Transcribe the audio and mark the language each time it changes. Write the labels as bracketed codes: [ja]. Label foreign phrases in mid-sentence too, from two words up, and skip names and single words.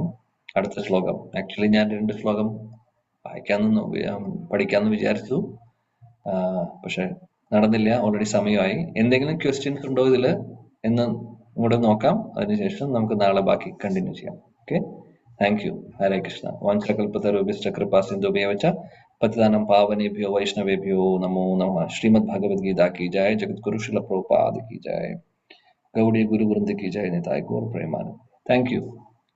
[ml] അടുത്ത ശ്ലോകം ആക്ച്വലി ഞാൻ 2 ശ്ലോകം പഠിക്കാമെന്ന് വിചാരിച്ചു, പക്ഷെ നടന്നില്ല. ഓൾറെഡി സമയമായി. എന്തെങ്കിലും ക്വസ്റ്റ്യൻസ് ഉണ്ടോ ഇതില് എന്ന് കൂടെ നോക്കാം. അതിനുശേഷം നമുക്ക് നാളെ ബാക്കി കണ്ടിന്യൂ ചെയ്യാം. [en] okay, thank you. [sa] ഹരേ കൃഷ്ണ. വാഞ്ചകൽപതരുഭ്യശ്ച കൃപാസിന്ധുഭ്യഃ ച പതിതാനാം പാവനേഭ്യോ വൈഷ്ണവേഭ്യോ നമോ നമഃ. [hi] ശ്രീമദ് ഭഗവദ്ഗീത की जय. जगद्गुरु श्रील प्रभुपाद की जय. गौड़ीय गुरु वृंद की जय. निताय गौर प्रेमानंद. [en] thank you.